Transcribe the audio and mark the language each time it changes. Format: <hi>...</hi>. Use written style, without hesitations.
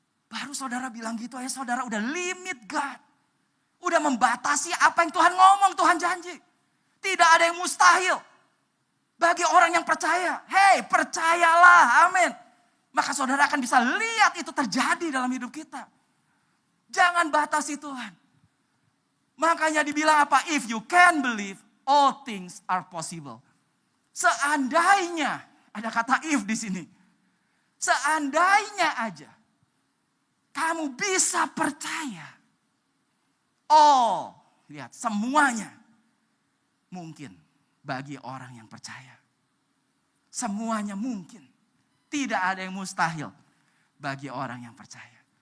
<id>Baru saudara bilang gitu aja, saudara udah</id> <en>limit God.</en> <id>Udah membatasi apa yang Tuhan ngomong, Tuhan janji. Tidak ada yang mustahil bagi orang yang percaya. Hei, percayalah, amin. Maka saudara akan bisa lihat itu terjadi dalam hidup kita. Jangan batasi Tuhan. Makanya dibilang apa?</id> <en>If you can believe, all things are possible.</en> <id>Seandainya, ada kata if di sini. Seandainya aja kamu bisa percaya. Oh, lihat semuanya mungkin bagi orang yang percaya. Semuanya mungkin. Tidak ada yang mustahil bagi orang yang percaya.</id>